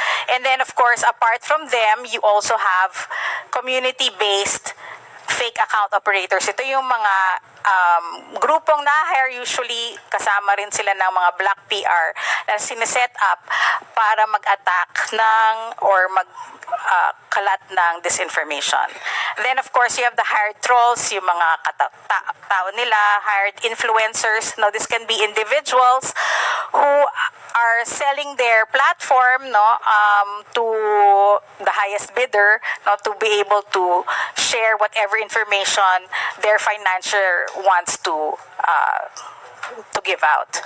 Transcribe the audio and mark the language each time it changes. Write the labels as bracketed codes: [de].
[en] And then, of course, apart from them, you also have community-based fake account operators. [tl] Ito yung mga grupong na-hire, usually kasama rin sila ng mga black PR na sineset up para mag-attack ng or mag-kalat ng disinformation. [en] Then of course you have the hired trolls, [tl] yung mga tao nila, [en] hired influencers. Now this can be individuals who are selling their platform, no, to the highest bidder, no, to be able to share whatever information their financier wants to give out.